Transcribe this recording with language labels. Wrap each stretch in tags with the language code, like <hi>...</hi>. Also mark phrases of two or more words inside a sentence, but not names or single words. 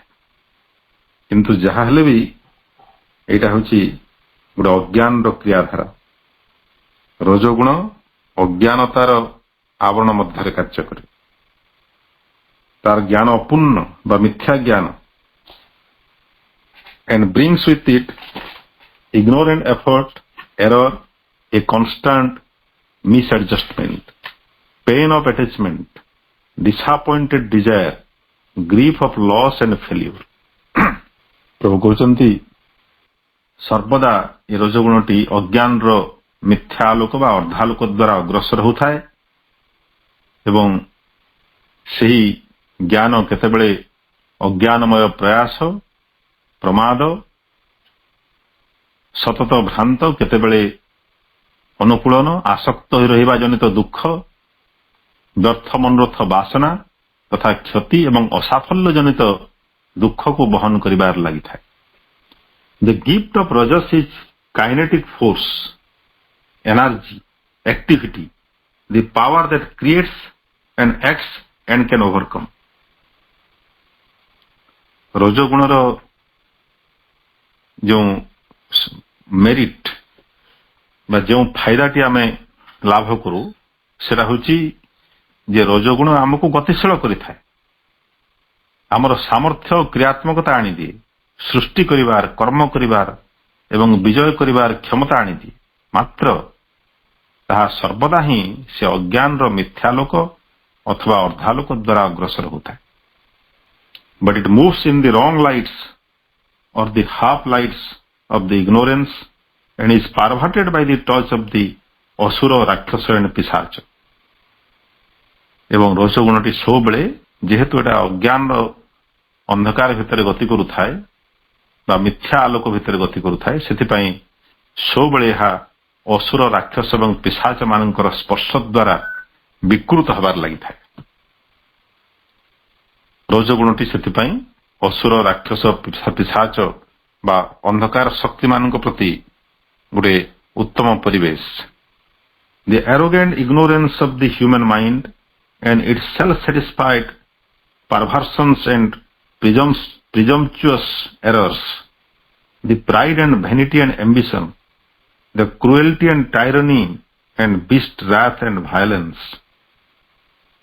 <or>କିନ୍ତୁ ଯାହା ହେଲେ ବି ଏଇଟା ହେଉଛି ଗୋଟେ ଅଜ୍ଞାନର କ୍ରିୟାଧାରା। ରଜଗୁଣ ଅଜ୍ଞାନତାର ଆବରଣ ମଧ୍ୟରେ କାର୍ଯ୍ୟ କରେ। ତାର ଜ୍ଞାନ ଅପୂର୍ଣ୍ଣ ବା ମିଥ୍ୟା ଜ୍ଞାନ,</or> <en>and brings with it ignorant effort, error, a constant misadjustment, pain of attachment, disappointed desire, grief of loss and failure.</en> <or>ପ୍ରଭୁ କହୁଛନ୍ତି ସର୍ବଦା ଏ ରଜଗୁଣଟି ଅଜ୍ଞାନର ମିଥ୍ୟା ଆଲୋକ ବା ଅର୍ଦ୍ଧାଲୋକ ଦ୍ୱାରା ଅଗ୍ରସର ହେଉଥାଏ ଏବଂ ସେହି ଜ୍ଞାନ କେତେବେଳେ ଅଜ୍ଞାନମୟ ପ୍ରୟାସ, ପ୍ରମାଦ, ସତତ ଭ୍ରାନ୍ତ, କେତେବେଳେ ଅନୁକୂଳନ, ଆସକ୍ତ ହୋଇ ରହିବା ଜନିତ ଦୁଃଖ, ବ୍ୟର୍ଥ ମନୋରଥ ବାସନା ତଥା କ୍ଷତି ଏବଂ ଅସାଫଲ୍ୟ ଜନିତ ଦୁଃଖକୁ ବହନ କରିବାରେ ଲାଗିଥାଏ।</or> <en>The gift of rajas is kinetic force, energy, activity, the power that creates and acts and can overcome.</en> <or>ରଜଗୁଣର ଯେଉଁ ମେରିଟ୍ ବା ଯେଉଁ ଫାଇଦାଟି ଆମେ ଲାଭ କରୁ, ସେଟା ହେଉଛି ଯେ ରଜଗୁଣ ଆମକୁ ଗତିଶୀଳ କରିଥାଏ, ଆମର ସାମର୍ଥ୍ୟ କ୍ରିୟାତ୍ମକତା ଆଣିଦିଏ, ସୃଷ୍ଟି କରିବାର, କର୍ମ କରିବାର ଏବଂ ବିଜୟ କରିବାର କ୍ଷମତା ଆଣିଦିଏ। ମାତ୍ର ତାହା ସର୍ବଦା ହିଁ ସେ ଅଜ୍ଞାନର ମିଥ୍ୟାଲୋକ ଅଥବା ଅର୍ଦ୍ଧାଲୋକ ଦ୍ୱାରା ଅଗ୍ରସର ହେଉଥାଏ।</or> <en>But it moves in the wrong lights or the half lights of the ignorance and is perverted by the touch of the asura, ରାକ୍ଷସ and ପିଶାଚ।</en> <or>ଏବଂ ରଜଗୁଣଟି ସବୁବେଳେ ଯେହେତୁ ଏଟା ଅଜ୍ଞାନର ଅନ୍ଧକାର ଭିତରେ ଗତି କରୁଥାଏ ବା ମିଥ୍ୟା ଆଲୋକ ଭିତରେ ଗତି କରୁଥାଏ, ସେଥିପାଇଁ ସବୁବେଳେ ଏହା ଅସୁର, ରାକ୍ଷସ ଏବଂ ପିଶାଚ ମାନଙ୍କର ସ୍ପର୍ଶ ଦ୍ୱାରା ବିକୃତ ହେବାର ଲାଗିଥାଏ। ରଜଗୁଣଟି ସେଥିପାଇଁ ଅସୁର, ରାକ୍ଷସ, ପିଶାଚ ବା ଅନ୍ଧକାର ଶକ୍ତିମାନଙ୍କ ପ୍ରତି ଗୋଟେ ଉତ୍ତମ ପରିବେଶ।</or> <en>The arrogant ignorance of the human mind and its self-satisfied perversions and presumptuous errors, the pride and vanity and ambition, the cruelty and tyranny and beast wrath and violence, the</en>